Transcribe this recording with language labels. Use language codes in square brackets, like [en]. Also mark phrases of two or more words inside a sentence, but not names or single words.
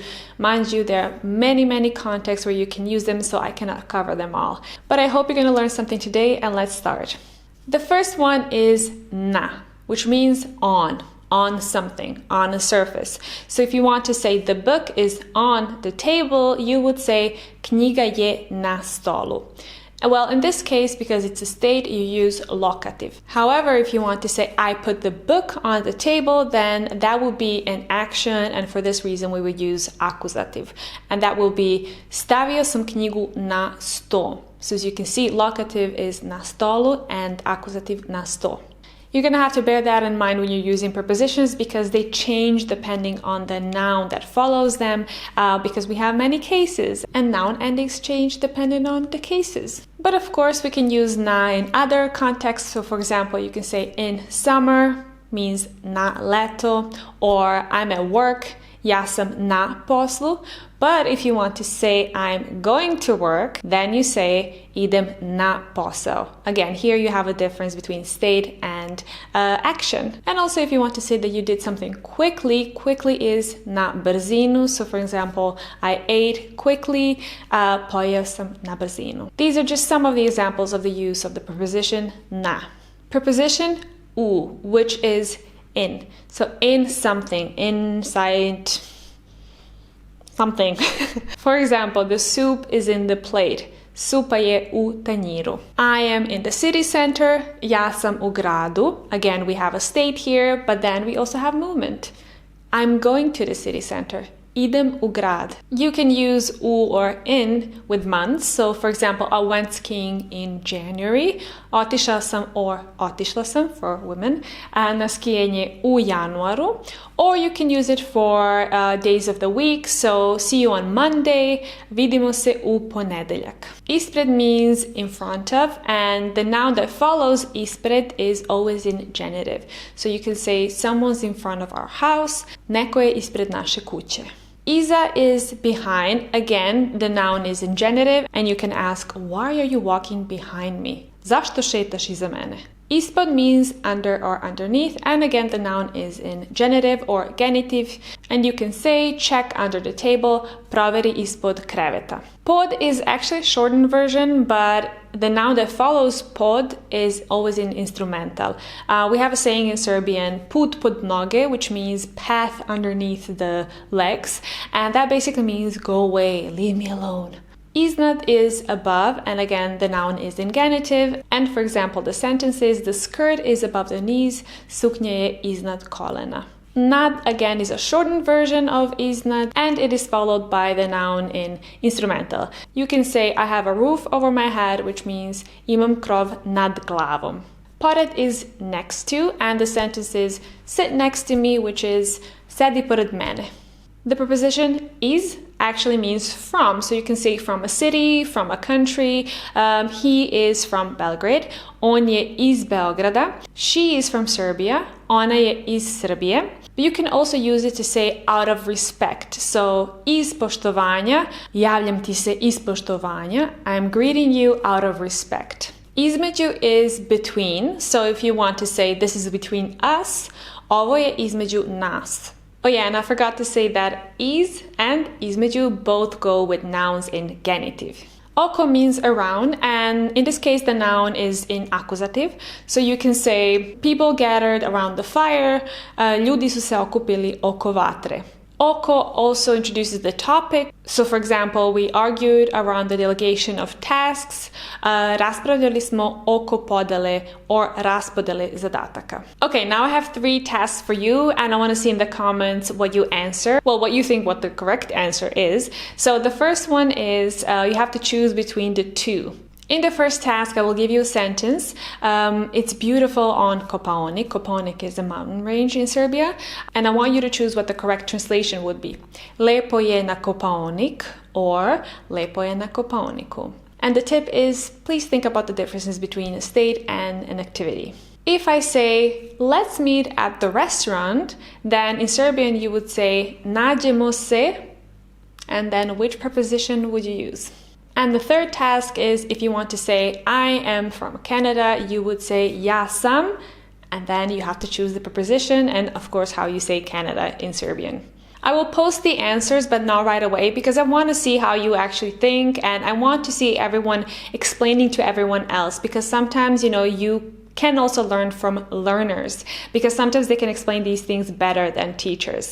[en] Mind you, there are many contexts where you can use them, so I cannot cover them all. But I hope you're going to learn something today, and let's start. The first one is na, which means on something, on a surface. So if you want to say the book is on the table, you would say [sr] knjiga je na stolu. [en] Well, in this case, because it's a state, you use locative. However, if you want to say I put the book on the table, then that would be an action, and for this reason we would use accusative. And that will be [sr] stavio sam knjigu na sto. [en] So as you can see, locative is [sr] na stolu [en] and accusative [sr] na sto. [en] You're going to have to bear that in mind when you're using prepositions because they change depending on the noun that follows them, because we have many cases and noun endings change depending on the cases. But of course we can use na in other contexts. So for example, you can say in summer means [sr] na leto, [en] or I'm at work, [sr] ja sam na poslu. [en] But if you want to say I'm going to work, then you say [sr] idem na posao. [en] Again, here you have a difference between state and action. And also if you want to say that you did something quickly, quickly is [sr] na brzinu. [en] So for example, I ate quickly, [sr] pojeo sam na brzinu. [en] These are just some of the examples of the use of the preposition na. Preposition u, which is in. So in something, inside something. For example, the soup is in the plate. [sr] Supa je u tanjiru. [en] I am in the city center. [sr] Ja sam u gradu. [en] Again, we have a state here, but then we also have movement. I'm going to the city center. [sr] Idem u grad. [en] You can use u or in with months. So for example, I went skiing in January. [sr] Otišao sam or otišla sam [en] for women [sr] na skijenje u januaru. [en] Or you can use it for days of the week. So see you on Monday. [sr] Vidimo se u ponedeljak. [en] Ispred means in front of, and the noun that follows ispred is always in genitive. So you can say someone's in front of our house. [sr] Neko je ispred naše kuće. [en] Iza is behind. Again, the noun is in genitive, and you can ask, why are you walking behind me? [sr] Zašto šetaš iza mene? [en] Ispod means under or underneath, and again the noun is in genitive or genitive, and you can say check under the table, [sr] proveri ispod kreveta. [en] Pod is actually a shortened version, but the noun that follows pod is always in instrumental. We have a saying in Serbian, [sr] put pod noge, [en] which means path underneath the legs, and that basically means go away, leave me alone. Iznad is above, and again the noun is in genitive, and for example the sentence is the skirt is above the knees, [sr] suknja je iznad kolena. [en] Nad again is a shortened version of iznad, and it is followed by the noun in instrumental. You can say I have a roof over my head, which means [sr] imam krov nad glavom. [en] Pored is next to, and the sentence is sit next to me, which is [sr] sedi pored mene. [en] The preposition is actually means from, so you can say from a city, from a country. He is from Belgrade. [sr] On je iz Beograda. [en] She is from Serbia. [sr] Ona je iz Srbije. [en] But you can also use it to say out of respect. [sr] So iz poštovanja, javljam ti se iz poštovanja. [en] I'm greeting you out of respect. Između is between. So if you want to say this is between us, [sr] ovo je između nas. [en] Oh yeah, and I forgot to say that iz and između both go with nouns in genitive. Oko means around, and in this case the noun is in accusative. So you can say people gathered around the fire, [sr] ljudi su se okupili oko vatre. [en] Oko also introduces the topic. So for example, we argued around the delegation of tasks. [sr] Raspravljali smo oko podele or raspodele zadataka. [en] Okay, now I have 3 tasks for you and I want to see in the comments what you answer. Well, what you think what the correct answer is. So the first one is you have to choose between the 2. In the first task, I will give you a sentence. It's beautiful on Kopaonik. Kopaonik is a mountain range in Serbia. And I want you to choose what the correct translation would be. [sr] Lepo je na Kopaonik or Lepo je na Kopaoniku. [en] And the tip is, please think about the differences between a state and an activity. If I say, let's meet at the restaurant, then in Serbian you would say, [sr] nađemo se, [en] and then which preposition would you use? And the third task is if you want to say, I am from Canada, you would say, [sr] ja sam, [en] and then you have to choose the preposition and of course how you say Canada in Serbian. I will post the answers, but not right away because I want to see how you actually think and I want to see everyone explaining to everyone else because sometimes, you can also learn from learners because sometimes they can explain these things better than teachers.